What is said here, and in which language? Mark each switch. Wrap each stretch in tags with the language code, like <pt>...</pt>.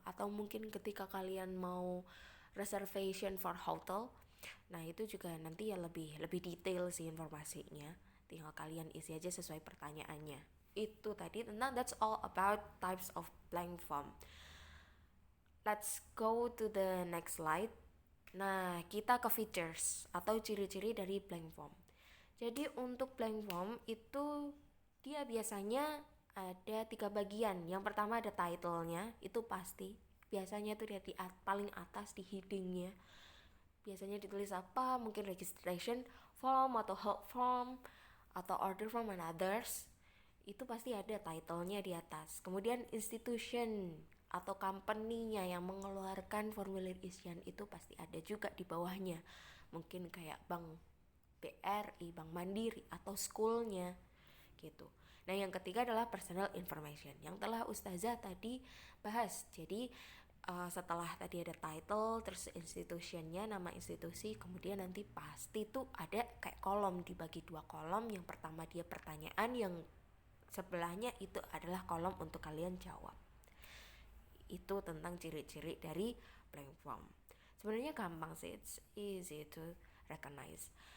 <id>Atau mungkin ketika kalian mau</id> <en>reservation for hotel,</en> <id>nah itu juga nanti ya lebih detail sih informasinya, tinggal kalian isi aja sesuai pertanyaannya. Itu tadi tentang</id> <en>that's all about types of blank form. Let's go to the next slide.</en> <id>Nah, kita ke features atau ciri-ciri dari blank form. Jadi untuk blank form itu dia biasanya ada 3 bagian. Yang pertama ada title-nya, itu pasti. Biasanya itu dia di paling atas di heading-nya. Biasanya ditulis apa, mungkin registration form atau help form atau order form</id> <en>and others.</en> <id>Itu pasti ada title-nya di atas. Kemudian institution atau company-nya yang mengeluarkan formulir isian itu pasti ada juga di bawahnya. Mungkin kayak Bank BRI, Bank Mandiri atau school-nya gitu. Nah, yang ketiga adalah personal information yang telah Ustazah tadi bahas. Jadi setelah tadi ada title, terus institutionnya, nama institusi, kemudian nanti pasti tuh ada kayak kolom, dibagi 2 kolom. Yang pertama dia pertanyaan, yang sebelahnya itu adalah kolom untuk kalian jawab. Itu tentang ciri-ciri dari blank form. Sebenarnya gampang sih,</id> <en>it's easy to recognize.</en>